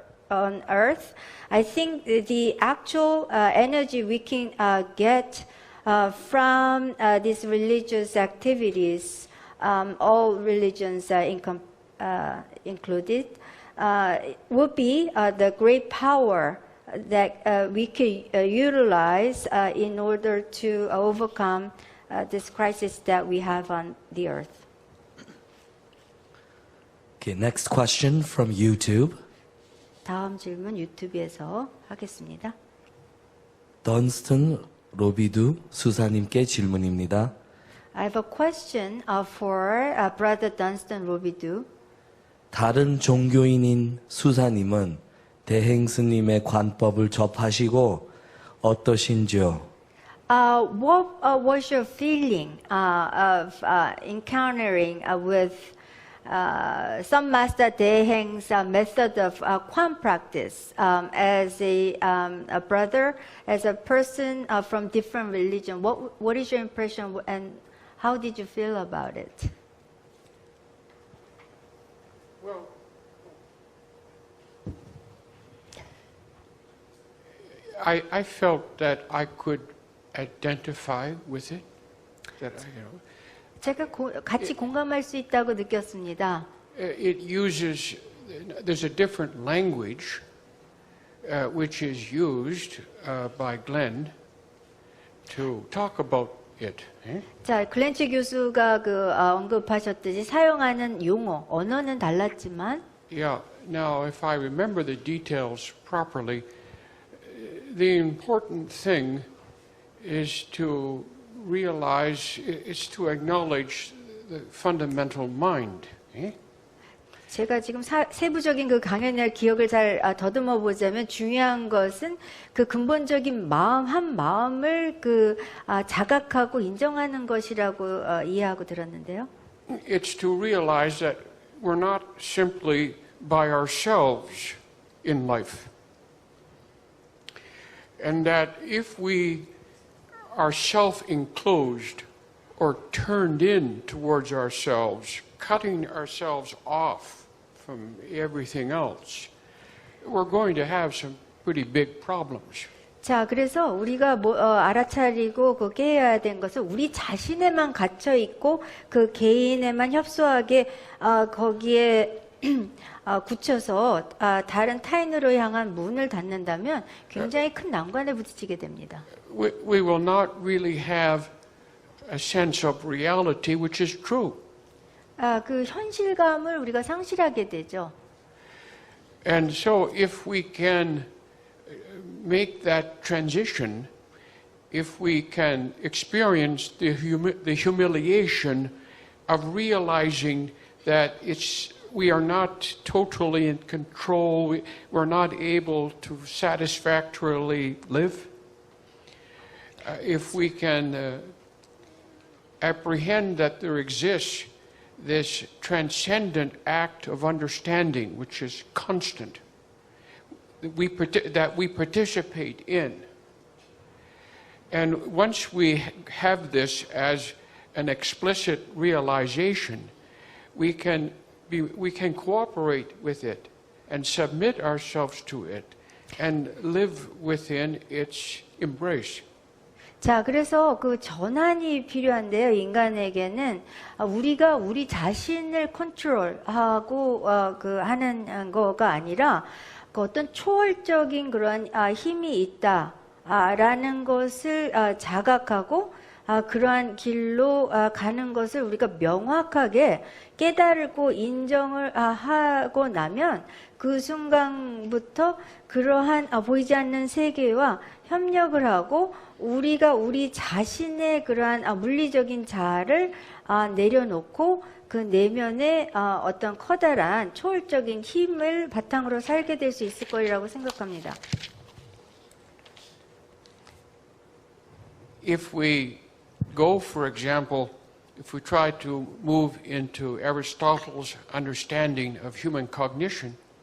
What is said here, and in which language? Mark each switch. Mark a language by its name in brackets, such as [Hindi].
[English] on Earth, I think the actual energy we can get from these religious activities, all religions included, would be the great power that we can utilize in order to overcome this crisis that we have on the earth. Okay, next question from YouTube. [Korean] 다음 질문 유튜브에서 하겠습니다. 던스턴 로비두 수사님께 질문입니다. [English] I have a question for Brother Dunstan Robidoux. [Korean] 다른 종교인인 수사님은 대행스님의 관법을 접하시고 어떠신지요? [English] What was your feeling of encountering with some Master Deheng's method of Kwan practice as a brother, as a person from different religion? What is your impression and how did you feel about it? Well, I felt that I could identify with it. That [Korean] 제가 같이 공감할 수 있다고 느꼈습니다. [English] it uses, there's a different language which is used by Glenn to talk about it. [Korean] 자, 글렌치 교수가 언급하셨듯이 사용하는 용어, 언어는 달랐지만 [English] Yeah. Now, if I remember the details properly, the important thing is to realize, is to acknowledge the fundamental mind. [Korean] 제가 지금 세부적인 그 강연의 기억을 잘 더듬어 보자면 중요한 것은 그 근본적인 마음 한 마음을 자각하고 인정하는 것이라고 이해하고 들었는데요. [English] It's to realize that we're not simply by ourselves in life. And that if we are self-enclosed or turned in towards ourselves, cutting ourselves off from everything else, we're going to have some pretty big problems. [Korean] 자, 그래서 우리가 알아차리고 깨어야 된 것은 우리 자신에만 갇혀 있고 그 개인에만 협소하게 거기에 굳혀서 다른 타인으로 향한 문을 닫는다면 굉장히 큰 난관에 부딪히게 됩니다. [English] We will not really have a sense of reality which is true. [Korean] 그 현실감을 우리가 상실하게 되죠. [English] And so if we can make that transition, if we can experience the humiliation of realizing that we are not totally in control, we're not able to satisfactorily live, if we can apprehend that there exists this transcendent act of understanding which is constant, that we participate in. And once we have this as an explicit realization, we can cooperate with it and submit ourselves to it and live within its embrace. [Korean] 자, 그래서 그 전환이 필요한데요. 인간에게는 우리가 우리 자신을 컨트롤하고 하는 거가 아니라 그 어떤 초월적인 그런 힘이 있다. 라는 것을 자각하고 그러한 길로 가는 것을 우리가 명확하게 깨달고 인정을 하고 나면 그 순간부터 그러한 보이지 않는 세계와 협력을 하고 우리가 우리 자신의 그러한 물리적인 자아를 내려놓고 그 내면에 어떤 커다란 초월적인 힘을 바탕으로 살게 될 수 있을 거라고 생각합니다. [English] If we go, for example, if we try to move into Aristotle's understanding of human cognition,